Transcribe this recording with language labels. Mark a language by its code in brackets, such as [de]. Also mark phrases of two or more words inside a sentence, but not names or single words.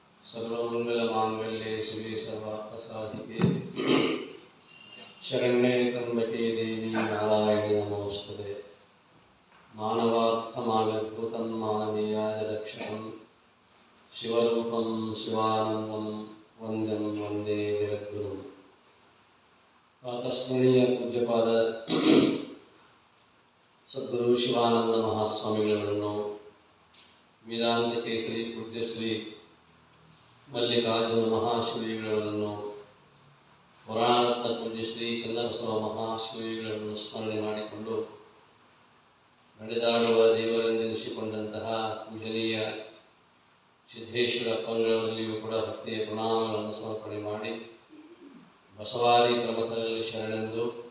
[sa] सर्वमंगलमांगल्ये शिवे सर्वार्थसाधिके शरण्ये त्र्यंबके देवी नारायणी नमोस्तुते। मानवार्थमाविर्भूतं मानवीयाय रक्षकं शिवरूपं शिवानन्दं वन्द्यं वन्दे जगद्गुरुं। [kn] ಪ್ರಾತಸ್ಮರಣೀಯ ಪೂಜ್ಯಪಾದ ಸದ್ಗುರು ಶಿವಾನಂದ ಮಹಾಸ್ವಾಮಿಗಳನ್ನು, ವೇದಾಂತ ಕೇಸರಿ ಪೂಜ್ಯಶ್ರೀ ಮಲ್ಲಿಕಾರ್ಜುನ ಮಹಾಶಿವಗಳನ್ನು, ಪುರಾಣರತ್ನ ಪೂಜ್ಯಶ್ರೀ ಚನ್ನಬಸವ ಮಹಾಶಿವಗಳನ್ನು ಸ್ಮರಣೆ ಮಾಡಿಕೊಂಡು ನಡೆದಾಡುವ ದೇವರೆಂದೆನಿಸಿಕೊಂಡಂತಹ ಪೂಜನೀಯ ಸಿದ್ದೇಶ್ವರ ಪಂಗಳವರಲ್ಲಿಯೂ ಕೂಡ ಭಕ್ತಿಯ ಪ್ರಣಾಮಗಳನ್ನು ಸಮರ್ಪಣೆ ಮಾಡಿ ಬಸವಾದಿ ಪ್ರಮುಖರಲ್ಲಿ ಶರಣೆಂದು